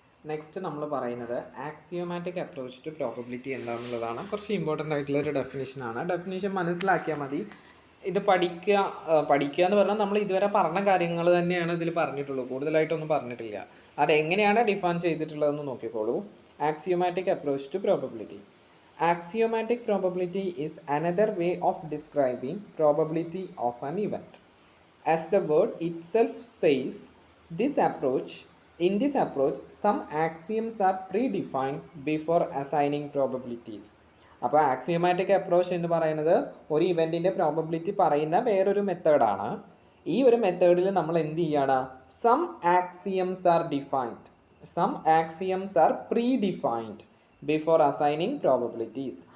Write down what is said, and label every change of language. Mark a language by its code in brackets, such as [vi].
[ml] Next നമ്മൾ പറയുന്നത് axiomatic approach to probability എന്താണെന്നുള്ളതാണ്. കുറച്ച് ഇമ്പോർട്ടൻ്റ് ആയിട്ടുള്ളൊരു ഡെഫിനിഷനാണ്. ഡെഫിനിഷൻ മനസ്സിലാക്കിയാൽ മതി. ഇത് പഠിക്കുക എന്ന് പറഞ്ഞാൽ നമ്മൾ ഇതുവരെ പറഞ്ഞ കാര്യങ്ങൾ തന്നെയാണ് ഇതിൽ പറഞ്ഞിട്ടുള്ളൂ, കൂടുതലായിട്ടൊന്നും പറഞ്ഞിട്ടില്ല. അതെങ്ങനെയാണ് ഡിഫൈൻ ചെയ്തിട്ടുള്ളതെന്ന് നോക്കിക്കോളൂ. Axiomatic approach to probability. [en] Axiomatic probability is another way of describing probability of an event. As the word itself says, in this approach, some axioms are predefined before assigning probabilities. [ml] അപ്പോൾ axiomatic approach എന്ന് പറയുന്നത് ഒരു ഇവൻറ്റിൻ്റെ probability പറയുന്ന വേറൊരു മെത്തേഡാണ്. ഈ ഒരു മെത്തേഡിൽ നമ്മൾ എന്ത് ചെയ്യാണ്? [en] Some axioms are defined, some axioms are predefined before assigning probabilities.